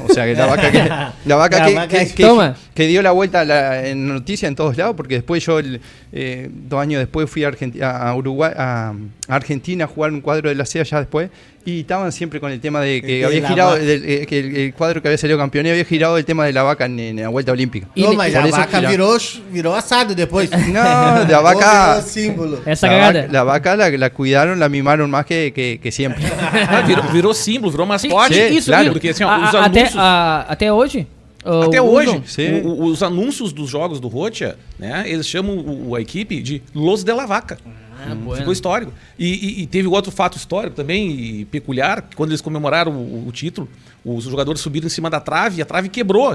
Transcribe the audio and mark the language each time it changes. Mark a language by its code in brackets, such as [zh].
[es] O sea, que la vaca que dio la vuelta en noticia en todos lados, porque después yo, 2 años después, fui a Uruguay, a Argentina a jugar un cuadro de la CEA ya después, y estaban siempre con el tema de que había girado, que el cuadro que había salido campeón y había girado el tema de la vaca en la vuelta olímpica. [pt] Não, mas a vaca virou assado depois. [es] No, la vaca... [pt] Virou símbolo. Essa cagada. [es] La vaca la cuidaron, la mimaron más que siempre. [pt] Virou símbolo, virou mascote. Sim, Isso, claro. porque assim, ó, os anúncios... Até hoje? Até hoje, Sim. os anúncios dos jogos do Rocha, né, eles chamam a equipe de Los de la Vaca. Ficou histórico. E teve outro fato histórico também, e peculiar, que quando eles comemoraram o título, os jogadores subiram em cima da trave e a trave quebrou.